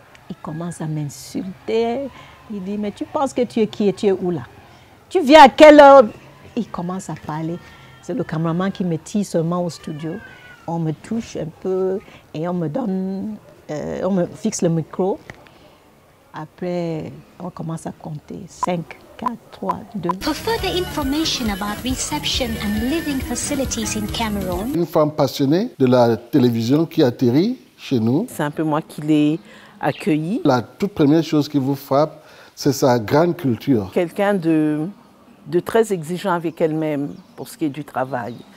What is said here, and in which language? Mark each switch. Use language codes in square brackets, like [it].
[fr] Il commence à m'insulter. Il dit, mais tu penses que tu es qui et tu es où là? Tu viens à quelle heure? Il commence à parler. C'est le cameraman qui me tire seulement au studio. On me touche un peu et on me fixe le micro. Après, on commence à compter. 5, 4, 3, 2. [en] For further information about reception and living facilities in Cameroon. [fr] Une femme passionnée de la télévision qui atterrit chez nous. C'est un peu moi qui l'ai accueillie. La toute première chose qui vous frappe, c'est sa grande culture. Quelqu'un de très exigeant avec elle-même pour ce qui est du travail.